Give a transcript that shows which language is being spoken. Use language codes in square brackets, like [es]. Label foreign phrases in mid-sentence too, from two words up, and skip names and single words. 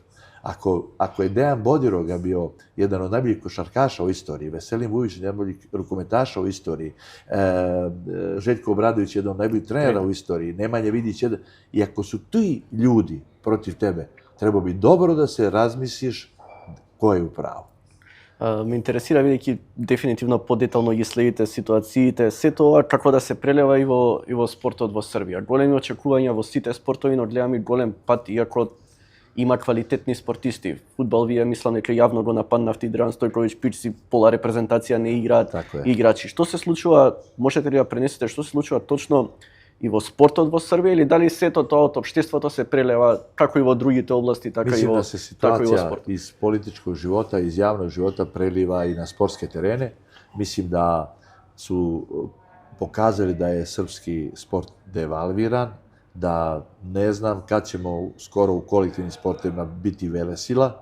[sr] Ako je Dejan Bodiroga bio jedan od najboljih košarkaša u istoriji, Veselin Vujić jedan od najboljih rukometaša u istoriji, Željko Obradović jedan od najboljih trenera u istoriji, Nemanja Vidić jedan... I ako su ti ljudi protiv tebe, treba bi dobro da se razmisliš ko je u pravu. [mk] Ме интересира, бидејќи дефинитивно подетално ги следите ситуациите, сето ова како да се прелева и во спортот во Србија. Големи очекувања во сите спортови, но гледаме голем пат, иако има квалитетни спортисти. Фудбал, вие мислам дека јавно го нападнавте и Драган Стојковиќ, Пичци, пола репрезентација не играат играчи. Што се случува, можете ли да пренесете што се случува точно и во спортот во Србија, или дали сето тоа од општеството се прелева како и во другите области, така и во спортот? [sr] Mislim da se situacija iz političkog života, iz javnog života preliva i na sportske terene. Mislim da su pokazali da je srpski sport devalviran, da ne znam kad ćemo skoro u kolektivnim sportovima biti velesila.